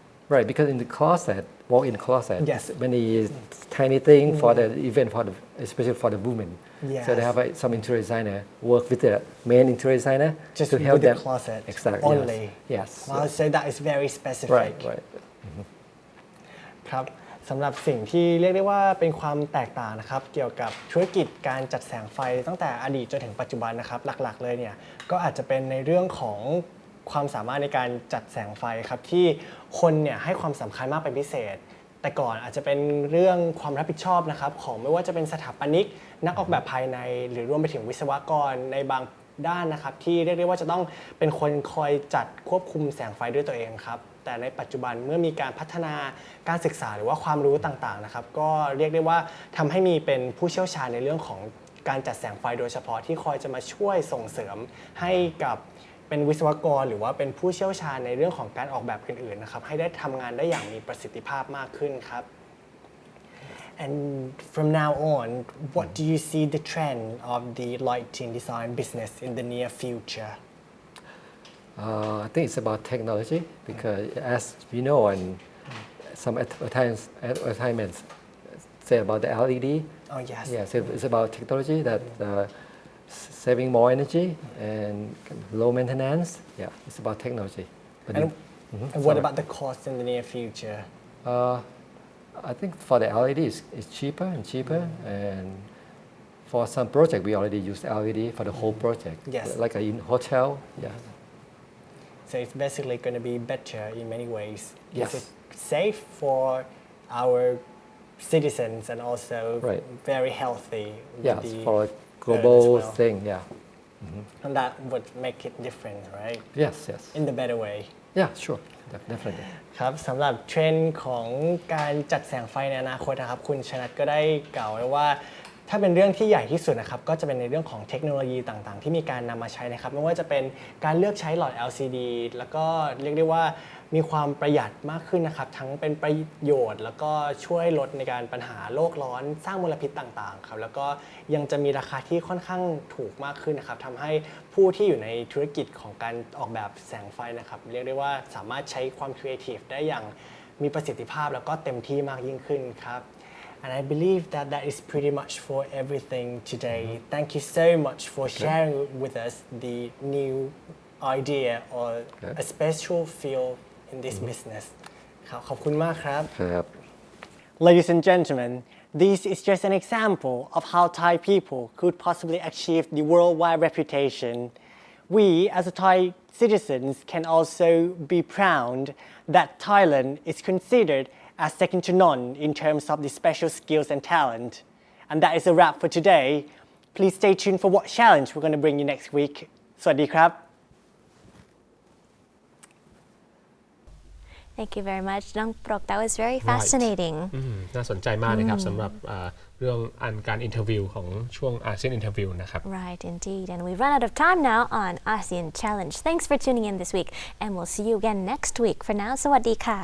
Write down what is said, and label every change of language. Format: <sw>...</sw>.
<en>right because in the closet, walk in closet, Yes. many tiny thing for the event especially for the women. So they Yes. have some interior designer work with the main interior designer just to help with the them. closet Exactly. only. Yes. Wow, so that is very specific. Right. Right.</en> <th>ครับสำหรับสิ่งที่เรียกได้ว่าเป็นความแตกต่างนะครับเกี่ยวกับธุรกิจการจัดแสงไฟตั้งแต่อดีตจนถึงปัจจุบันนะครับหลักๆเลยเนี่ยก็อาจจะเป็นในเรื่องของความสามารถในการจัดแสงไฟครับที่ คนเนี่ยให้ความสำคัญมากเป็นพิเศษ แต่ก่อนอาจจะเป็นเรื่องความรับผิดชอบนะครับของไม่ว่าจะเป็นสถาปนิกนักออกแบบภายในหรือรวมไปถึงวิศวกรในบางด้านนะครับที่เรียกได้ว่าจะต้องเป็นคนคอยจัดควบคุมแสงไฟด้วยตัวเองครับแต่ในปัจจุบันเมื่อมีการพัฒนา การศึกษาหรือว่าความรู้ต่างๆนะครับก็เรียกได้ว่าทำให้มีเป็นผู้เชี่ยวชาญในเรื่องของการจัดแสงไฟโดยเฉพาะที่คอยจะมาช่วยส่งเสริมให้กับเป็นวิศวกรหรือว่าเป็นผู้เชี่ยวชาญในเรื่องของการออกแบบอื่นๆนะครับให้ได้ทำงานได้อย่างมีประสิทธิภาพมากขึ้นครับ</th> <en>And from now on, what do you see the trend of the lighting design business in the near future? I think it's about technology because as we know and some advertisements say about the LED. Oh yes. Yes, it's about technology that saving more energy and low maintenance. Yeah, it's about technology. But And what about the cost in the near future? I think for the LED it's cheaper and cheaper, and for some project we already use LED for the whole project. Yes. Like in hotel. Yeah. So it's basically going to be better in many ways. Yes. It's safe for our citizens and also Right. very healthy. with Yeah, the for a earth as global well. thing. Yeah. And that would make it different, right? Yes. Yes. In the better way. Yeah. Sure. Definitely.</en> <th>ครับสำหรับเทรนด์ของการจัดแสงไฟในอนาคตนะครับคุณชนัทก็ได้กล่าวไว้ว่าถ้าเป็นเรื่องที่ใหญ่ที่สุดนะครับก็จะเป็นในเรื่องของเทคโนโลยีต่างๆที่มีการนำมาใช้นะครับไม่ว่าจะเป็นการเลือกใช้หลอด LCD แล้วก็เรียกได้ว่า มีความประหยัดมากขึ้นนะครับทั้งเป็นประโยชน์แล้วก็ช่วยลดในการปัญหาโลกร้อนสร้างมลพิษต่างๆครับแล้วก็ยังจะมีราคาที่ค่อนข้างถูกมากขึ้นนะครับทำให้ผู้ที่อยู่ในธุรกิจของการออกแบบแสงไฟนะครับเรียกได้ว่าสามารถใช้ความครีเอทีฟได้อย่างมีประสิทธิภาพแล้วก็เต็มที่มากยิ่งขึ้นครับ</th> <en>And I believe that that is pretty much for everything today. Thank you so much for sharing with us the new idea or a special field in this business.</en> <th>ครับขอบคุณมากครับ</th> <en>Ladies and gentlemen, this is just an example of how Thai people could possibly achieve the worldwide reputation. We, as a Thai citizens, can also be proud that Thailand is considered as second to none in terms of the special skills and talent. And that is a wrap for today. Please stay tuned for what challenge we're going to bring you next week.</en> <th>สวัสดีครับ</th> <en>Thank you very much น้องปรก That was very fascinating</en> <th>น่าสนใจมากนะครับสำหรับเรื่องการอินเทอร์วิวของช่วง ASEAN Interview นะครับ</th> <en>Right, indeed. And we've run out of time now on ASEAN Challenge. Thanks for tuning in this week, and we'll see you again next week. For now,</en> <th>สวัสดีค่ะ</th>